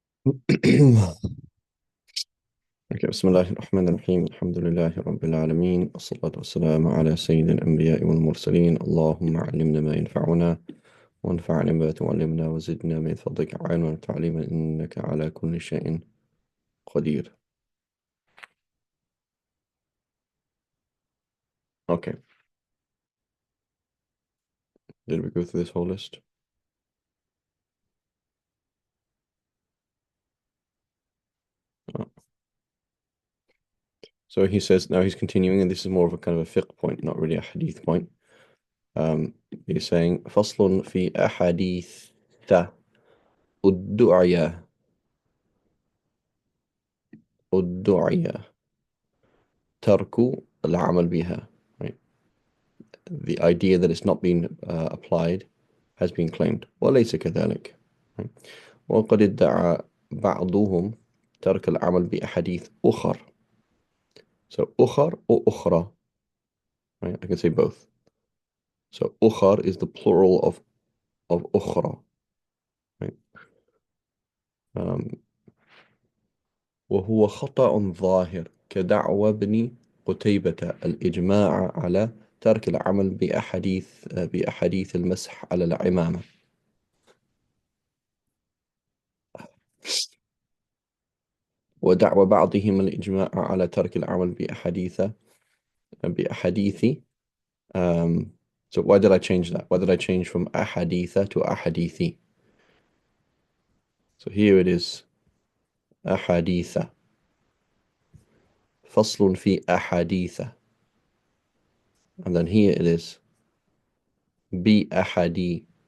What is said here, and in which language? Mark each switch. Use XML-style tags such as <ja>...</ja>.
<ar>Okay, بسم الله الرحمن الرحيم الحمد لله رب العالمين الصلاة والسلام على سيد الأنبياء والمرسلين اللهم علمنا ما ينفعنا وانفعنا بما تعلمنا وزدنا من فضلك علما وتعليما إنك على كل شيء قدير.</ar> <en>Okay, did we go through this whole list? Oh. So he says, now he's continuing, and this is more of a kind of a fiqh point, not really a hadith point. He's saying,</en> <ar>فصل في أحاديث الدعية الدعية ترك العمل بها.</ar> <en>Right? The idea that it's not been applied has been claimed.</en> <ar>وليس كذلك.</ar> <en>Right?</en> <ar>وقد ادعى بعضهم ترك العمل بأحاديث أخر.</ar> <en>So أخر or أخرى. Right? I can say both. So أخر is the plural of أخرى. Right?</en> <ar>Um, وهو خطأ ظاهر كدعوى ابن قتيبة الإجماع على ترك العمل بأحاديث المسح على العمامة. ودعوى بعضهم الإجماع على ترك العمل بأحاديث.</ar> <en>um, so why did I change that? Why did I change from أحاديث to أحاديثي? So here it is أحاديث.</en> <ar>فصل في أحاديث.</ar> <en>And then here it is بأحاديث.</en>